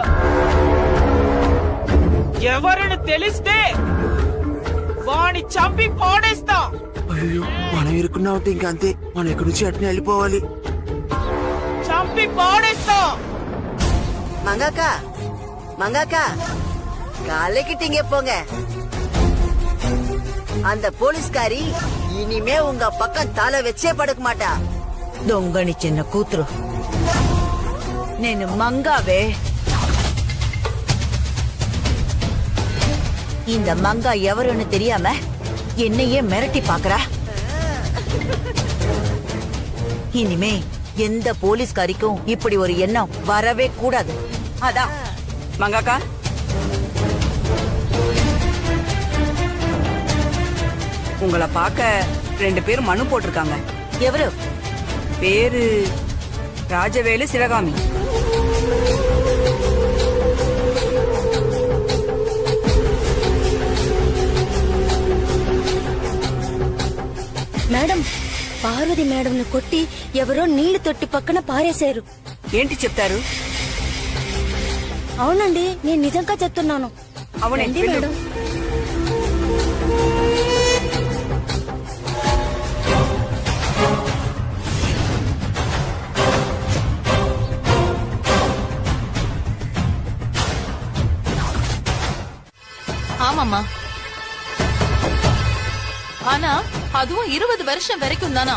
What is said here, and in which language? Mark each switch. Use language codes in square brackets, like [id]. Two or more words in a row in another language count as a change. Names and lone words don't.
[te] ఎవరిని తెలిస్తే వాణ్ణి చంపి పాడేస్తాం అయ్యో మనం ఇరుక్కున్నామంటే ఇంకా అంతే మనం ఇక్కడి నుంచి అట్నే వెళ్ళిపోవాలి చంపి పాడేస్తాం [ta] மங்காக்கா மங்காக்கா காலைக்கிட்டீங்க போங்க அந்த போலீஸ்காரி இனிமே உங்க பக்கம் தலை வச்சே படுக்க மாட்டா [te] దొంగని చిన్న కూతురు నేను మంగావే [ta] இந்த மங்கா எவருன்னு தெரியாம என்னையே மிரட்டி பாக்குறா இனிமே எந்த போலீஸ்காரிக்கும் இப்படி ஒரு எண்ணம் வரவே கூடாது. அதான் மங்காக்கா, உங்களை பார்க்க 2 பேர் மனு போட்டிருக்காங்க. எவரு? பேரு ராஜவேலு, சிவகாமி. [te] మేడం పార్వతి మేడంను కొట్టి ఎవరో నీళ్లు తొట్టి పక్కన పారేశారు. ఏంటి చెప్తారు? అవునండి, నేను నిజంగా చెప్తున్నాను. అవునండి మేడం. [ta] ஆமாமா, ஆனா அதுவும் 20 வருஷம் வரைக்கும் தானா.